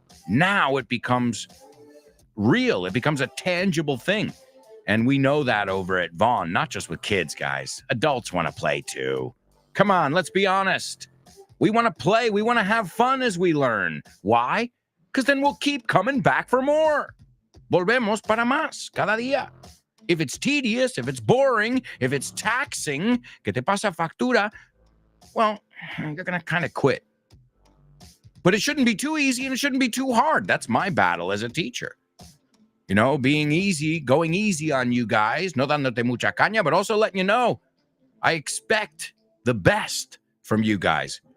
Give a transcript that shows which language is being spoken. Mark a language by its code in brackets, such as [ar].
[en] Now it becomes real. It becomes a tangible thing. And we know that over at Vaughn, not just with kids, guys. Adults want to play too. Come on, let's be honest. We want to play. We want to have fun as we learn. Why? Because then we'll keep coming back for more. [es] Volvemos para más cada día. [en] If it's tedious, if it's boring, if it's taxing, [es] que te pasa factura, [en] well, you're going to kind of quit. But it shouldn't be too easy and it shouldn't be too hard. That's my battle as a teacher. Being easy, going easy on you guys, [es] no dándote mucha caña, [en] but also letting you know I expect the best from you guys.